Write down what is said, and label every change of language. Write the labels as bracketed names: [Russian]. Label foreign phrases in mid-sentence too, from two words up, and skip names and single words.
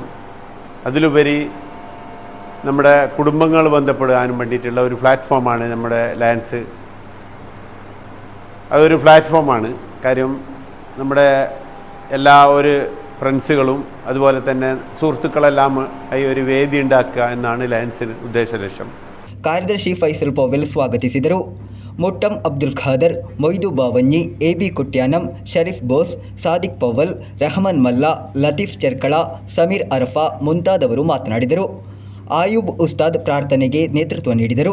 [Malayalam] അതിലുപരി നമ്മുടെ കുടുംബങ്ങൾ ബന്ധപ്പെടാനും വേണ്ടിയിട്ടുള്ള ഒരു പ്ലാറ്റ്ഫോമാണ് നമ്മുടെ ലയൺസ്. അതൊരു പ്ലാറ്റ്ഫോമാണ്. കാര്യം നമ്മുടെ എല്ലാ ഒരു ഫ്രണ്ട്സുകളും അതുപോലെ തന്നെ സുഹൃത്തുക്കളെല്ലാം ഈ ഒരു വേദി ഉണ്ടാക്കുക എന്നാണ് ലയൺസിന് ഉദ്ദേശ ലക്ഷ്യം. [Kannada] ಕಾರ್ಯದರ್ಶಿ ಫೈಸಲ್ ಪೋವೆಲ್ ಸ್ವಾಗತಿಸಿದರು. ಮುಟ್ಟಂ ಅಬ್ದುಲ್ ಖಾದರ್, ಮೊಯ್ದು ಬಾವನ್ನಿ, ಎಬಿ ಕುಟ್ಯಾನಂ, ಶರೀಫ್ ಬೋಸ್, ಸಾದಿಕ್ ಪೋವಲ್, ರೆಹಮಾನ್ ಮಲ್ಲಾ, ಲತೀಫ್ ಚೆರ್ಕಳ, ಸಮೀರ್ ಅರಫಾ ಮುಂತಾದವರು ಮಾತನಾಡಿದರು. ಆಯೂಬ್ ಉಸ್ತಾದ್ ಪ್ರಾರ್ಥನೆಗೆ ನೇತೃತ್ವ ನೀಡಿದರು.